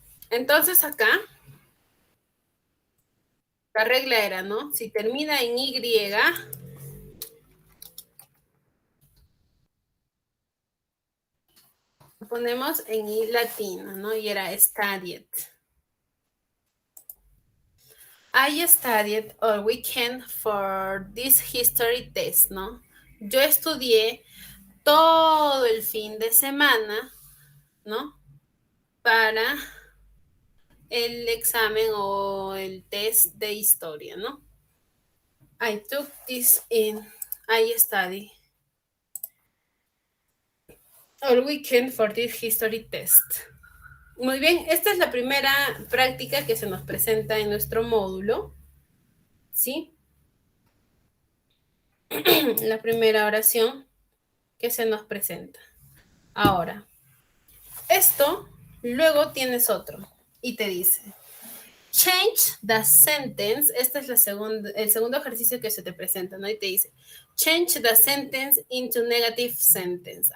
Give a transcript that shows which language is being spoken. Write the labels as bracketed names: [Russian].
[Spanish] Entonces acá, la regla era, ¿no? Si termina en Y, ponemos en I latina, ¿no? Y era studied. [English] I studied all weekend for this history test, ¿no? [Spanish] Yo estudié todo el fin de semana, ¿no? Para el examen o el test de historia, ¿no? [English] I took this I study all weekend for this history test. [Spanish] Muy bien, esta es la primera práctica que se nos presenta en nuestro módulo, ¿sí? La primera oración que se nos presenta. Ahora, esto, luego tienes otro y te dice, [English] change the sentence, [Spanish] este es el segundo ejercicio que se te presenta, ¿no? Y te dice, [English] change the sentence into negative sentence.